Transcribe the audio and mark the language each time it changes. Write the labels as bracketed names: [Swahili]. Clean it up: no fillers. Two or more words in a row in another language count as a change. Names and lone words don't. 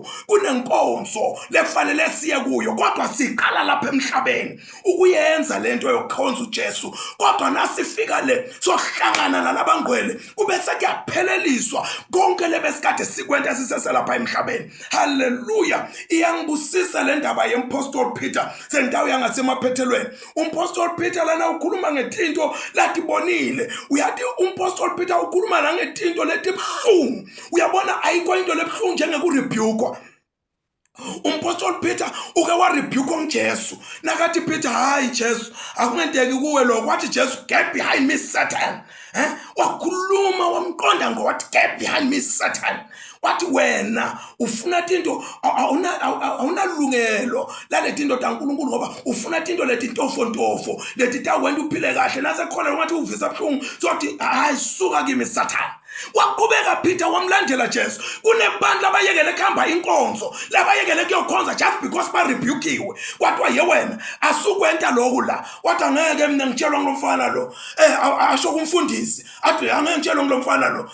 [Swati] Kunenkonzo lefanele siye kuyo, kodwa siqala lapha emhlabeni ukuyenza lento yokukhonza uJesu. Kodwa nasifika le sohlangana nalabangcwele kube sekuyapheleliswa konke lebesikade sikwenta siseselapha emhlabeni. Hallelujah. Iyangibusisa le ndaba yempostoli Peter sendawo yangasemaphethelweni. Umpostoli Peter lana ukhuluma ngetinto latibonile. Uyathi umpostoli Peter ukhuluma nangetinto letibhlungu. Uyabona ayikho into lebhlungu njengekurebuke. Umpostoli Peter uke warebuke uJesu. Nakathi Peter hayi Jesu akungenteki kuwe lokho. Wathi Jesu [English] get behind me Satan. [Swati] Wakhuluma wamqonda ngowathi [English] get behind me Satan. [Swati] Wathi wena ufuna tinto awunalungelo laletinto taNkulunkulu ngoba ufuna tinto letintofo leti tawenda uphile kahle nasekhona ngathi uvisa buhlungu sothi hayi suka kimi Satan. Waqhubeka Peter wamlandela Jesu. Kunebandla abayekele khamba inkonzo, labayekele kuyokhonza [English] just because [Swati] ba rebukiwe. Kwathiwa ye wena asukwenta lokhu la. Wathi angeke mina ngitshelwa ngilomfana lo. Asho kumfundisi athi angeke ngitshelwe ngilomfana lo.